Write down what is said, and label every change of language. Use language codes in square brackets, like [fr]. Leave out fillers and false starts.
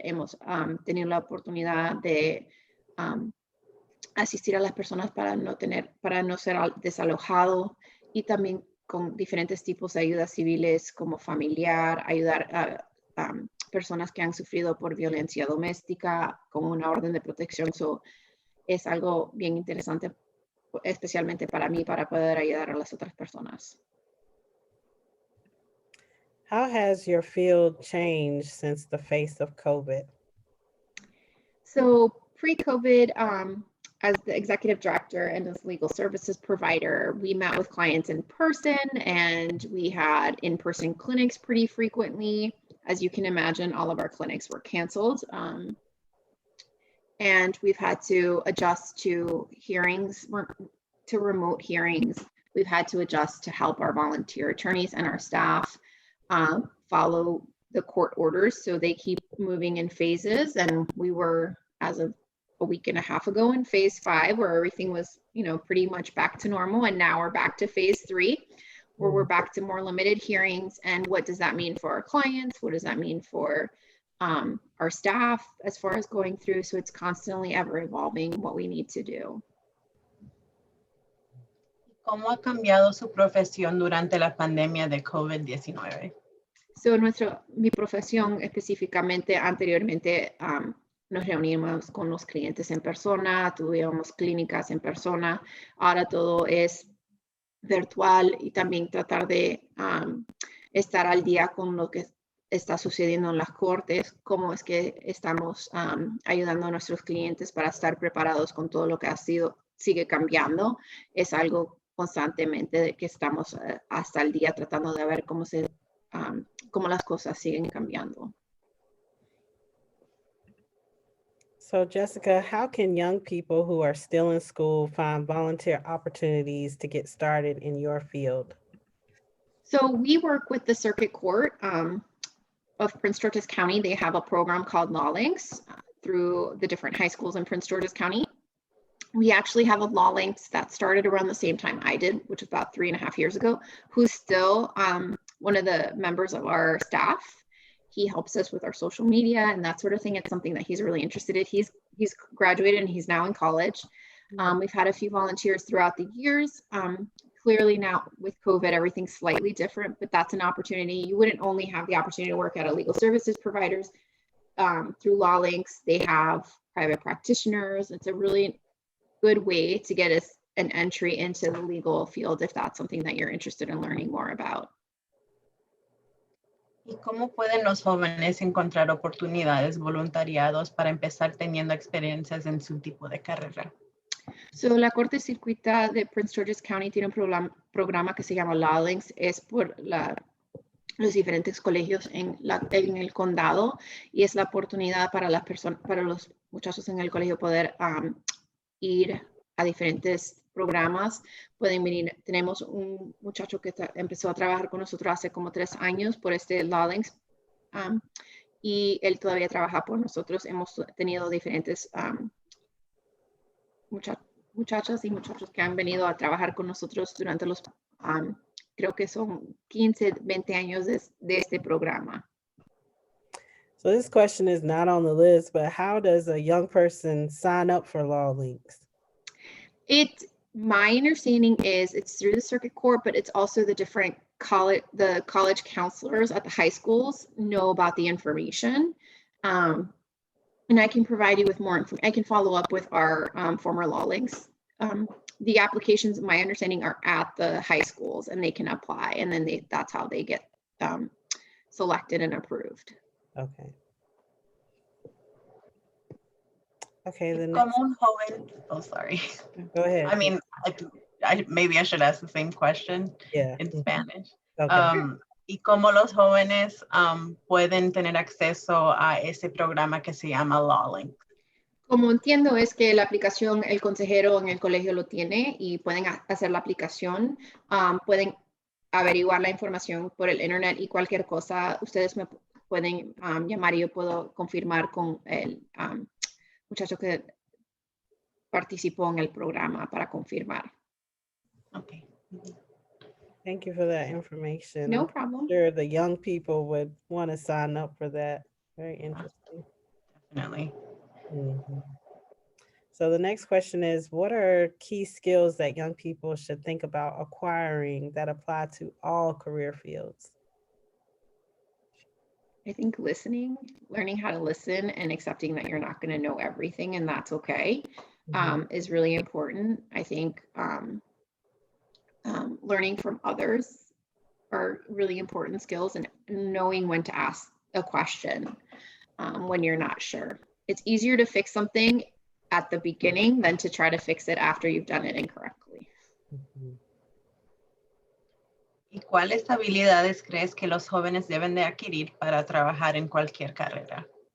[es] Hemos tenido la oportunidad de asistir a las personas para no ser desalojado, y también con diferentes tipos de ayudas civiles como familiar, ayudar a personas que han sufrido por violencia doméstica con una orden de protección. Es algo bien interesante, especialmente para mí, para poder ayudar a las otras personas. [en] How has your field changed since the face of COVID? So pre-COVID, as the executive director and as legal services provider, we met with clients in person, and we had in-person clinics pretty frequently. As you can imagine, all of our clinics were canceled. And we've had to adjust to hearings, to remote hearings. We've had to adjust to help our volunteer attorneys and our staff follow the court orders. So they keep moving in phases. And we were, as of a week and a half ago, in phase 5, where everything was, pretty much back to normal. And now we're back to phase 3, where we're back to more limited hearings. And what does that mean for our clients? What does that mean for our staff as far as going through? So it's constantly ever evolving what we need to do. [es] ¿Cómo ha cambiado su profesión durante la pandemia de COVID-19? So mi profesión específicamente, anteriormente, nos reunimos con los clientes en persona, tuvimos clínicas en persona. Ahora todo es virtual, y también tratar de estar al día con lo que está sucediendo en las cortes, cómo es que estamos ayudando a nuestros clientes para estar preparados con todo lo que sigue cambiando. Es algo constantemente de que estamos hasta el día tratando de ver cómo las cosas siguen cambiando. [en] So Jessica, how can young people who are still in school find volunteer opportunities to get started in your field? So we work with the Circuit Court of Prince George's County. They have a program called Law Links through the different high schools in Prince George's County. We actually have a Law Links that started around the same time I did, which was about 3.5 years ago, who's still one of the members of our staff. He helps us with our social media and that sort of thing. It's something that he's really interested in. He's graduated and he's now in college. We've had a few volunteers throughout the years. Clearly now with COVID, everything's slightly different, but that's an opportunity. You wouldn't only have the opportunity to work at a legal services providers through Law Links. They have private practitioners. It's a really good way to get us an entry into the legal field if that's something that you're interested in learning more about. [es] ¿Y cómo pueden los jóvenes encontrar oportunidades, voluntariados para empezar teniendo experiencias en su tipo de carrera? So, la Corte Circuita de Prince George's County tiene un programa que se llama Law Links. Es por los diferentes colegios en el condado y es la oportunidad para las personas, para los muchachos en el colegio poder ir a diferentes programas. Pueden venir. Tenemos un muchacho que empezó a trabajar con nosotros hace como 3 años por este Law Links y él todavía trabaja por nosotros. Hemos tenido diferentes muchachas y muchachos que han venido a trabajar con nosotros durante los, creo que son 15, 20 años de este programa. [en] So this question is not on the list, but how does a young person sign up for Law Links? My understanding is it's through the circuit court, but it's also the different college counselors at the high schools know about the information. And I can provide you with more information. I can follow up with our former Law Links. The applications, my understanding, are at the high schools and they can apply, and then that's how they get selected and approved. Okay. Okay, then [es] Como un joven, [en] oh, sorry. Go ahead. I mean, maybe I should ask the same question in Spanish. Okay. [es] Y cómo los jóvenes pueden tener acceso a ese programa que se llama Law Links. Como entiendo es que la aplicación, el consejero en el colegio lo tiene y pueden hacer la aplicación, pueden averiguar la información por el internet y cualquier cosa, ustedes me pueden llamar y yo puedo confirmar con el muchacho que participó en el programa para confirmar. [en] Okay. Thank you for that information. No I'm problem. sure the young people would want to sign up for that. Very interesting. Definitely. Mm-hmm. So the next question is, what are key skills that young people should think about acquiring that apply to all career fields? I think listening, learning how to listen and accepting that you're not going to know everything and that's okay, is really important. I think learning from others are really important skills, and knowing when to ask a question when you're not sure. It's easier to fix something at the beginning than to try to fix it after you've done it incorrectly. [es] ¿Y cuáles habilidades crees que los jóvenes deben de adquirir para trabajar en cualquier carrera?